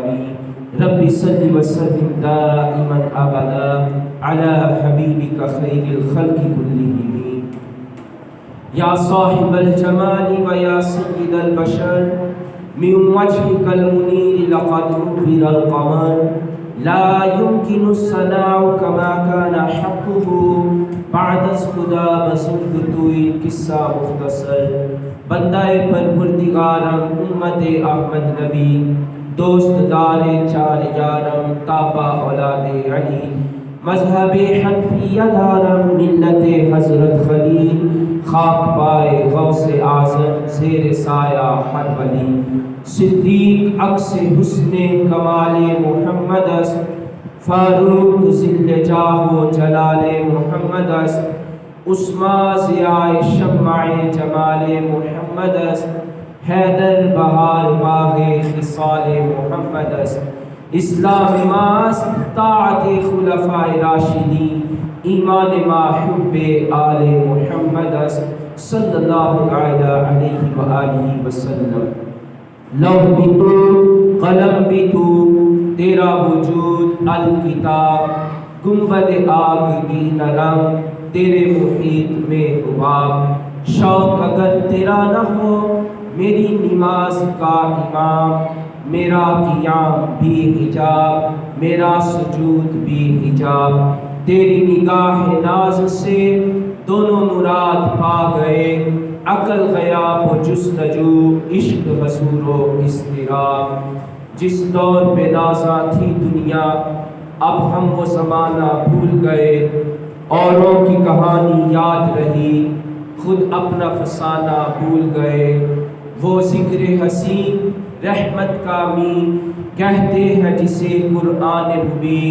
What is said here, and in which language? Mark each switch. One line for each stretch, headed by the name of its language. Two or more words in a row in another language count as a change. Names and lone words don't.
Arabic: رب صل وسلم دائما أبدا على حبيبك خير الخلق كلهم. يا صاحب الجمال ويا سيد البشر من وجهك المنير لقد نور القمر. لا يمكن الثناء كما كان حقه
Persian: بعد خدا بزرگ توئی قصہ مختصر. بندہ پروردگارم امت احمد نبی دوست دار چار یارم تابع اولاد علی مذہب حنفیہ دارم ملت حضرت خلیل خاک پائے غوث اعظم زیر سایہ ہر ولی. صدیق عکس حسن کمال محمد است، فاروق ذل جاہ و جلال محمد است، عثمان ضیاء شمع جمال محمد است، حیدر بہار باغ خصال محمد است. اسلام ماست طاعت خلفاء راشدین، ایمان ما حب آل محمد است
Arabic: صلی اللہ علیہ وآلہ وسلم.
Urdu: لوح بھی تو قلم بھی تو تیرا وجود الکتاب، گنبد آگ بھی نرم تیرے محیط میں حباب. شوق اگر تیرا نہ ہو میری نماز کا امام، میرا قیام بھی حجاب میرا سجود بھی حجاب. تیری نگاہ ناز سے دونوں مراد پا گئے، عقل غیاب و جستجو عشق حضور و اضطراب. جس دور پہ نازاں تھی دنیا اب ہم وہ زمانہ بھول گئے. اوروں کی کہانی یاد رہی خود اپنا فسانہ بھول گئے. وہ ذکر حسین رحمت کا مین کہتے ہیں جسے قرآن مبین.